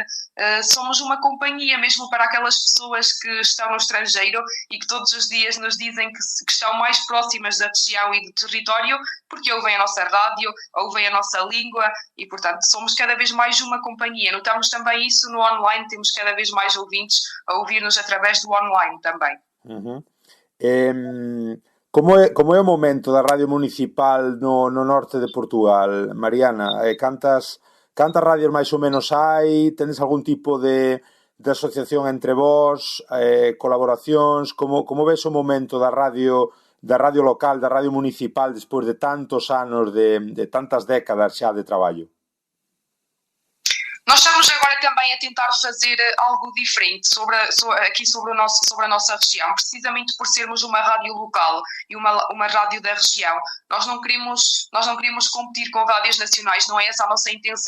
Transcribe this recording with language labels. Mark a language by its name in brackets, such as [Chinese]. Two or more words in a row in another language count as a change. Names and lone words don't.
[Portuguese] Somos uma companhia mesmo para aquelas pessoas que estão no estrangeiro e que todos os dias nos dizem que estão mais próximas da região e do território porque ouvem a nossa rádio, ouvem a nossa língua e, portanto, somos cada vez mais uma companhia. Notamos também isso no online, temos cada vez mais ouvintes a ouvir-nos através do online também. [Galician] Uhum. Como é o momento da Radio Municipal no norte de Portugal, Mariana? Cantas radios máis ou menos hai? Tendes algún tipo de asociación entre vós? Colaboracións? Como ves o momento da radio local, da radio municipal, despois de tantos anos, de tantas décadas xa de traballo? [Portuguese] Nós estamos agora também a tentar fazer algo diferente sobre a nossa região, precisamente por sermos uma rádio local e uma rádio da região. Nós não queremos competir com rádios nacionais, não é essa a nossa intenção.